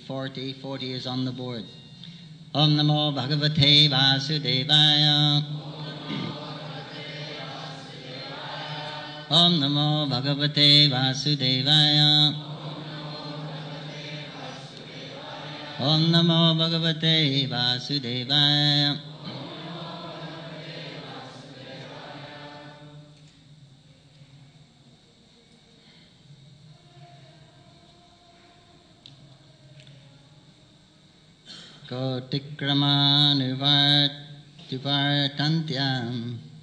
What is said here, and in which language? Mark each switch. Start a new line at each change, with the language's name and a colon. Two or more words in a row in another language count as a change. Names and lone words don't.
English: 40. 40 is on the board.
Sanskrit: ॐ नमो भगवते वासुदेवाय. ॐ नमो भगवते वासुदेवाय. ॐ नमो भगवते वासुदेवाय. कोटिक्रम निवर्तन्त्यम्.